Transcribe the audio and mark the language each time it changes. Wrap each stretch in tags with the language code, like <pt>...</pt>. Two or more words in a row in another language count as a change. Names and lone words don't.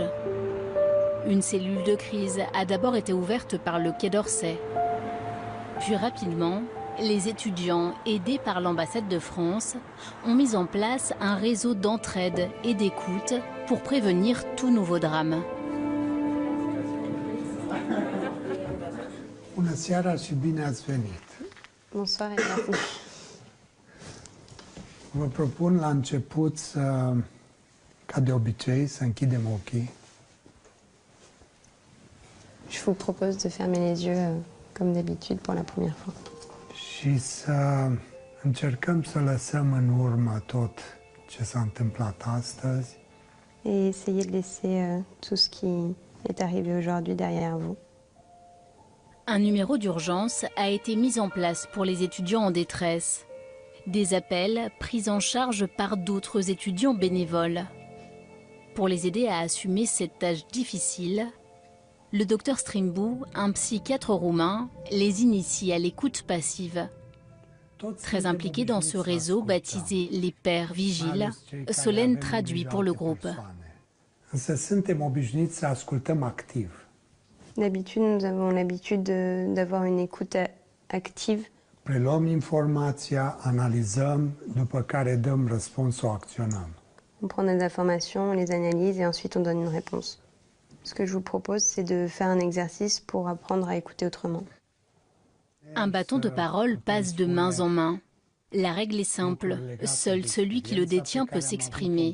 <fr>Une cellule de crise a d'abord été ouverte par le Quai d'Orsay. Puis rapidement, les étudiants, aidés par l'ambassade de France, ont mis en place un réseau d'entraide et d'écoute pour prévenir tout nouveau drame.</fr> <ro>Bună seara și bine ați venit.</ro> <fr>Bonsoir et bienvenue.</fr> <ro>Vă propun la început să, ca de obicei, să închidem ochii.</ro> <fr>Je vous propose de fermer les yeux comme d'habitude pour la première fois.</fr> <ro>Și să încercăm să lăsăm în urmă tot ce s-a întâmplat astăzi.</ro> <fr>Et essayez de laisser tout ce qui est arrivé aujourd'hui derrière vous. Un numéro d'urgence a été mis en place pour les étudiants en détresse. Des appels pris en charge par d'autres étudiants bénévoles. Pour les aider à assumer cette tâche difficile, le docteur Strimbu, un psychiatre roumain, les initie à l'écoute passive. Très impliqué dans ce réseau baptisé les Pères Vigiles, Solène traduit pour le groupe.</fr> <ro>Însă suntem obișnuiți să ascultăm activ.</ro> <fr>D'habitude, nous avons l'habitude d'avoir une écoute active.</fr> <ro>Preluăm informația, analizăm, după care dăm răspuns, o acționăm.</ro> <fr>On prend des informations, on les analyse et ensuite on donne une réponse. Ce que je vous propose, c'est de faire un exercice pour apprendre à écouter autrement. Un bâton de parole passe de main en main. La règle est simple, seul celui qui le détient peut s'exprimer.</fr>